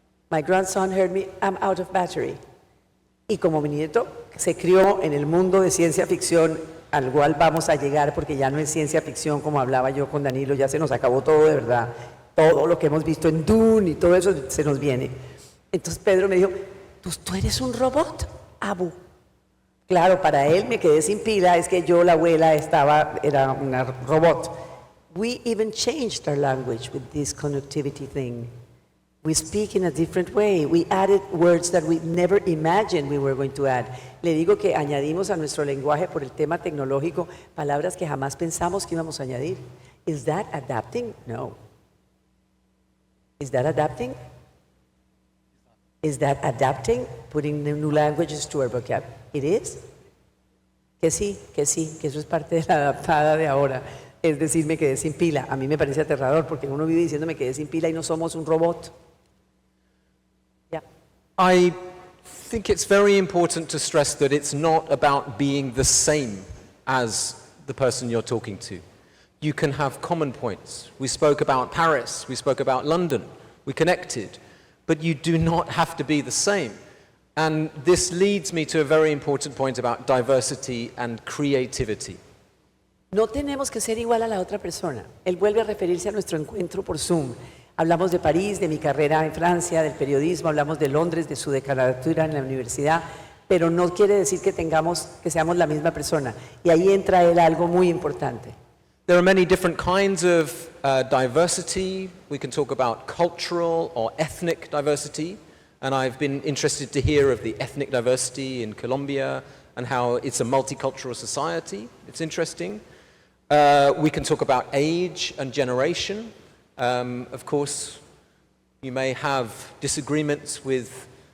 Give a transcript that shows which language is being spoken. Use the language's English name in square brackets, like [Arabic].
[English] My grandson heard me, I'm out of battery. [Spanish] Y como mi nieto se crió en el mundo de ciencia ficción, al cual vamos a llegar porque ya no es ciencia ficción como hablaba yo con Danilo, ya se nos acabó todo de verdad, todo lo que hemos visto en Dune y todo eso se nos viene. Entonces Pedro me dijo, ¿tú eres un robot, Abu? Claro, para él me quedé sin pila, es que yo, la abuela, era una robot. [English] We even changed our language with this connectivity thing. We speak in a different way. We added words that we never imagined we were going to add. [Spanish] Le digo que añadimos a nuestro lenguaje por el tema tecnológico palabras que jamás pensamos que íbamos a añadir. [English] Is that adapting? No. Is that adapting? Is that adapting? Putting new languages to our vocabulary. It is. [Spanish] Que sí, que eso es parte de la adaptada de ahora. Es decir, me quedé sin pila. A mí me parece aterrador porque uno vive diciendo me quedé sin pila y no somos un robot. [English] Yeah. I think it's very important to stress that it's not about being the same as the person you're talking to. You can have common points. We spoke about Paris, we spoke about London, we connected, but you do not have to be the same. And this leads me to a very important point about diversity and creativity. [Spanish] No tenemos que ser igual a la otra persona. Él vuelve a referirse a nuestro encuentro por Zoom. Hablamos de París, de mi carrera en Francia, del periodismo, hablamos de Londres, de su decanatura en la universidad, pero no quiere decir que seamos la misma persona. Y ahí entra él algo muy importante. [English] There are many different kinds of diversity. We can talk about cultural or ethnic diversity, and I've been interested to hear of the ethnic diversity in Colombia and how it's a multicultural society. It's interesting. We can talk about age and generation. Of course, you may have disagreements with